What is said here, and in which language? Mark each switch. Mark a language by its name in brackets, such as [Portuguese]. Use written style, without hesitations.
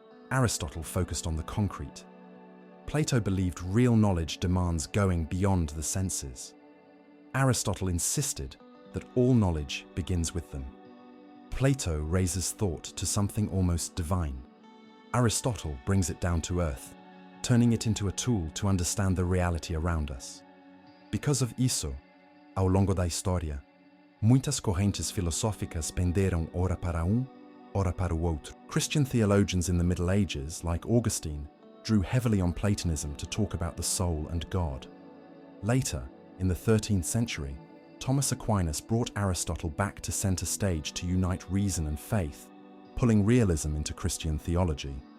[English] Aristotle focused on the concrete. Plato believed real knowledge demands going beyond the senses. Aristotle insisted that all knowledge begins with them. Plato raises thought to something almost divine. Aristotle brings it down to earth, turning it into a tool to understand the reality around us. Because of [Portuguese] isso, ao longo da história, muitas correntes filosóficas penderam ora para ora para o outro. [English] Christian theologians in the Middle Ages, like Augustine, drew heavily on Platonism to talk about the soul and God. Later, in the 13th century, Thomas Aquinas brought Aristotle back to center stage to unite reason and faith, pulling realism into Christian theology.